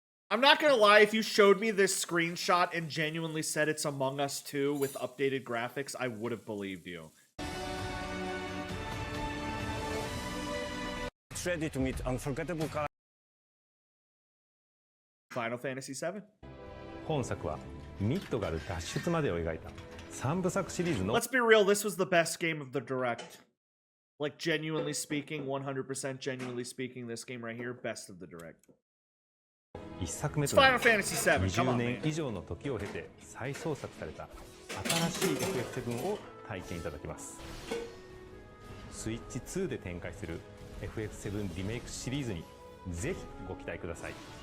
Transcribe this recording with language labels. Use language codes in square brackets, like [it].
[en] I'm not gonna lie, if you showed me this screenshot and genuinely said it's Among Us 2 with updated graphics, I would have believed you. It's ready to meet unforgettable characters. Final Fantasy VII. [ja] 本作はミッドガル脱出までを描いた3部作シリーズの [en] Let's be real, this was the best game of the Direct. Like, genuinely speaking, 100% genuinely speaking, this game right here, best of the Direct. [ja] 1作目となる 20年以上の時を経て再創作された新しい FF7 を体験いただきます。スイッチ2で展開する FF7 リメイクシリーズにぜひご期待ください。